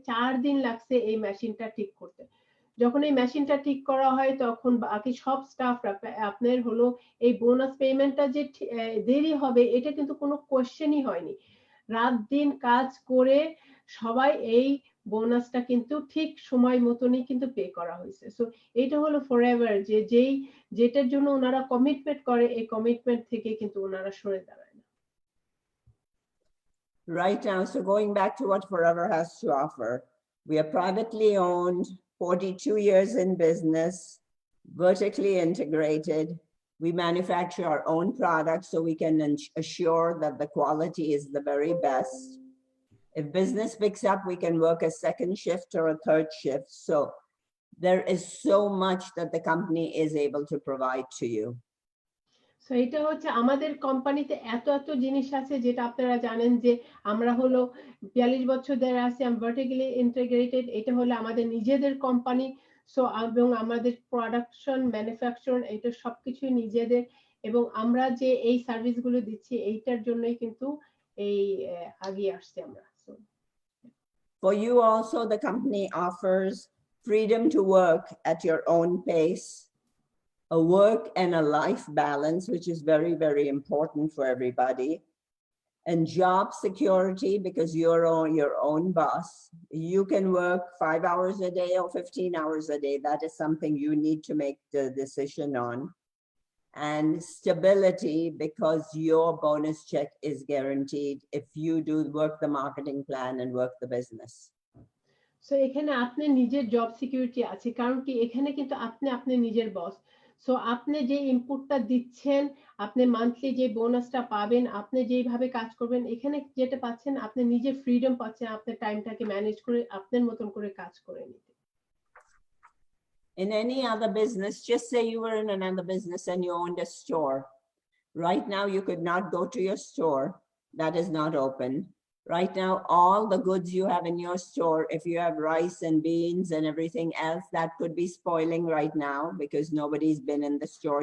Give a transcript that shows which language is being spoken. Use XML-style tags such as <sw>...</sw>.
<bn>4 দিন লাগছে এই মেশিনটা ঠিক করতে। যখন এই মেশিনটা ঠিক করা হয় তখন বাকি সব স্টাফরা আপনার হলো এই বোনাস পেমেন্টটা যে দেরি হবে, এটা কিন্তু কোনো কোয়েশ্চেনই হয়নি। রাত দিন কাজ করে সবাই এই বোনাসটা কিন্তু ঠিক সময় মতনই কিন্তু পে করা হয়েছে। সো এটা হলো ফরএভার, যে যেটার জন্য ওনারা কমিটমেন্ট করে, এই কমিটমেন্ট থেকে কিন্তু ওনারা সরে দাঁড়ায় না।</bn> <en>Right now, so going back to what Forever has to offer, we are privately owned, 42 years in business, vertically integrated. We manufacture our own products so we can assure that the quality is the very best. If business picks up, we can work a second shift or a third shift. So there is so much that the company is able to provide to you.</en> <bn>So এটা হচ্ছে আমাদের কোম্পানিতে এত জিনিস আছে, যেটা আপনারা জানেন যে আমরা হলো 42 বছর ধরে আছি, ভার্টিক্যালি ইন্টিগ্রেটেড। এটা হলো আমাদের নিজেদের কোম্পানি। সো এবং আমাদের প্রোডাকশন, ম্যানুফ্যাকচার, এটা সবকিছুই নিজেদের, এবং আমরা যে এই সার্ভিসগুলো দিচ্ছি এইটার জন্যই কিন্তু এই আগিয়ে আসছি আমরা।</bn> <en>For you also, the company offers freedom to work at your own pace, a work and a life balance, which is very, very important for everybody, and job security because you're your own boss. You can work 5 hours a day or 15 hours a day. That is something you need to make the decision on. And stability because your bonus check is guaranteed if you do work the marketing plan and work the business.</en> <bn>So এখানে আপনি নিজের job security আছে, কারণ কি এখানে কিন্তু আপনি নিজের বস। সো আপনি যে ইনপুটটা দিচ্ছেন, আপনি মান্থলি যে বোনাসটা পাবেন, আপনি যেইভাবে কাজ করবেন, এখানে যেটা পাচ্ছেন আপনি নিজে ফ্রিডম পাচ্ছেন আপনার টাইমটাকে ম্যানেজ করে আপনার মতন করে কাজ করে নিতে।</bn> <en>In any other business, just say you were in another business and you owned a store. Right now, you could not go to your store. That is not open. Right now, all the goods you have in your store, if you have rice and beans and everything else, that could be spoiling right now because nobody's been in the store.</en>